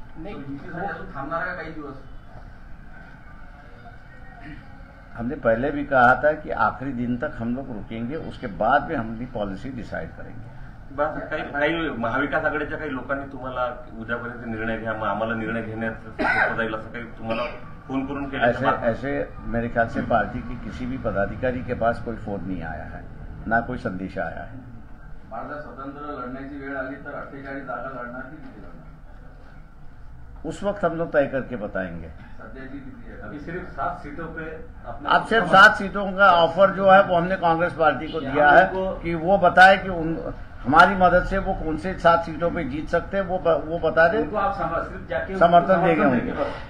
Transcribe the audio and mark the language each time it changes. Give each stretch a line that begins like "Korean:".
Marathi: युतीसाठी अजून थांबणार आहे का काही दिवस?
Hindi: हमने पहले भी कहा था कि आखिरी दिन तक हम लोग रुकेंगे, उसके बाद में हम अपनी पॉलिसी डिसाइड करेंगे.
Marathi: काही महाविकास आघाडीच्या काही लोकांनी तुम्हाला उद्यापर्यंत निर्णय घ्या, मग आम्हाला निर्णय घेण्यात सोपं जाईल असं काही तुम्हाला फोन करून केलं?
Hindi: ऐसे मेरे ख्याल से पार्टी के किसी भी पदाधिकारी के पास कोई फोन नहीं आया है, ना कोई संदेश आया है.
Marathi: भारतात स्वतंत्र लढण्याची वेळ आली तर 48 जागा लढणार की किती लढणार?
Hindi: उस वक्त हम लोग तय करके बताएंगे.
Marathi: सध्याची किती आहे?
Hindi: अभी सिर्फ 7 सीटों पे अब सिर्फ 7 सीटों का ऑफर जो है वो हमने कांग्रेस पार्टी को दिया है कि वो बताए कि हमारी मदद से वो कौन से 7 सीटों पे जीत सकते हैं, वो बता दे. उनको आप सिर्फ जाके समर्थन देंगे उनको.